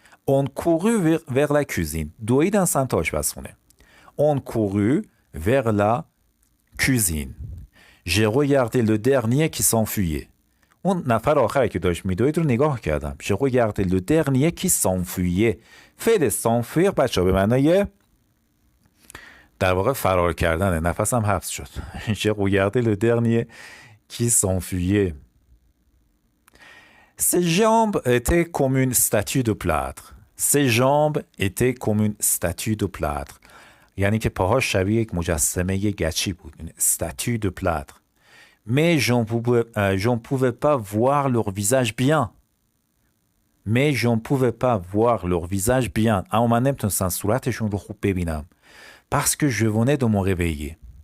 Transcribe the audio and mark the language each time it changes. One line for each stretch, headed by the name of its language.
French: on courut vers la cuisine.
Persian: دویدن سمت آشپزخونه.
French: on courut vers la cuisine. j'ai regardé le dernier qui s'enfuyait.
Persian: اون نفر آخری که داشت میدوید رو نگاه کردم.
French: j'ai regardé le dernier qui s'enfuyait.
Persian: فعل s'enfuir بچه به معنای در واقع فرار کردنه. نفسم حبس شد.
French: j'ai regardé le dernier qui s'enfuyait. ses jambes étaient comme une statue de plâtre. ses jambes étaient comme une statue de plâtre.
Persian: یعنی که پاهاش شبیه یک مجسمه گچی بود.
French: une statue de plâtre. mais j'en pouvais pas voir leur visage bien. mais j'en pouvais pas voir leur visage bien.
Persian: اما من نمیتونستم صورتشون رو خوب ببینم.
French: parce que je venais de me réveiller.